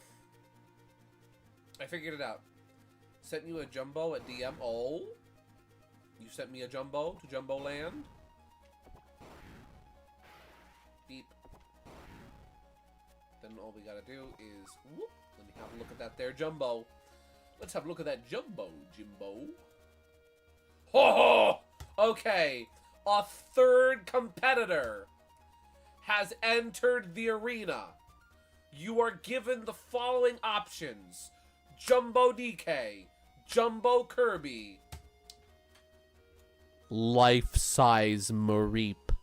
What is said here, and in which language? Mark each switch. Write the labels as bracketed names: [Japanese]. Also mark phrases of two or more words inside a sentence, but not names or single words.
[English] I figured it out. Sent you a jumbo at DM. Oh? You sent me a jumbo to Jumbo Land? Beep. Then all we gotta do is... Whoop, let me have a look at that there jumbo. Let's have a look at that jumbo, Jimbo. Ho ho! Okay. A third competitor has entered the arena. You are given the following options. Jumbo DK, Jumbo Kirby, life-size Mareep.